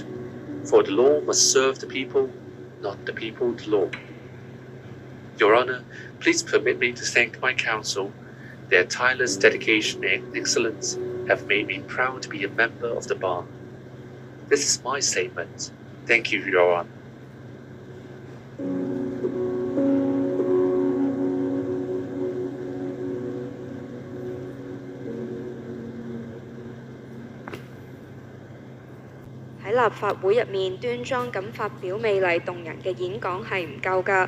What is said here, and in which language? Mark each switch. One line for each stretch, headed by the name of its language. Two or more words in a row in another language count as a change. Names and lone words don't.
English: For the law must serve the people, not the people the law. Your Honor, please permit me to thank my counsel. Their tireless dedication and excellence have made me proud to be a member of the bar. This is my statement. Thank you, Your Honor.
Cantonese: 喺立法會入面端莊咁發表美麗動人嘅演講係唔夠㗎。